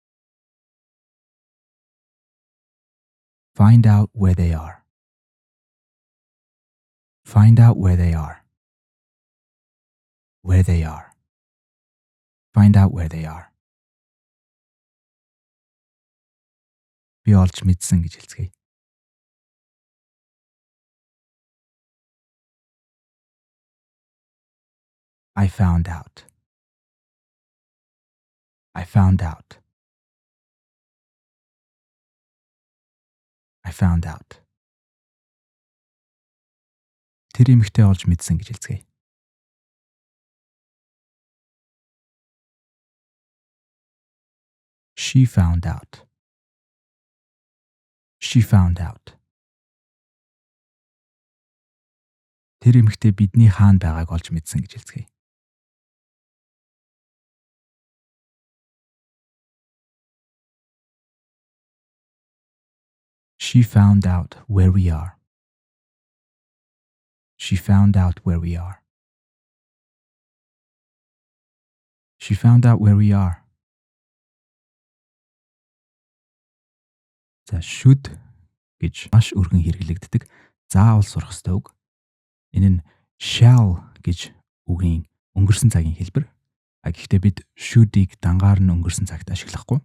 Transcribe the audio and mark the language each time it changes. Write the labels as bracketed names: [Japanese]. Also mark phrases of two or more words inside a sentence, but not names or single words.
[English] Find out where they are. Find out where they are. Where they are. Find out where they are. [Mongolian] Би олж мэдсэн гэж хэлцгээе. [English] I found out. I found out. I found out. [Mongolian] Тэр эмэгтэй олж мэдсэн гэж хэлцгээе. [English] She found out. She found out. [Mongolian] Тэр эмэгтэй бидний хаана байгааг олж мэдсэн гэж хэлцгээе. [English] She found out where we are. She found out where we are. She found out where we are. [Mongolian] За should гэж маш өргөн хэрэглэгддэг заавал сурах ёстой үг. Энэ нь shall гэж үгийн өнгөрсөн цагийн хэлбэр. Гэхдээ бид should-ийг дангаар нь өнгөрсөн цагт ашиглахгүй.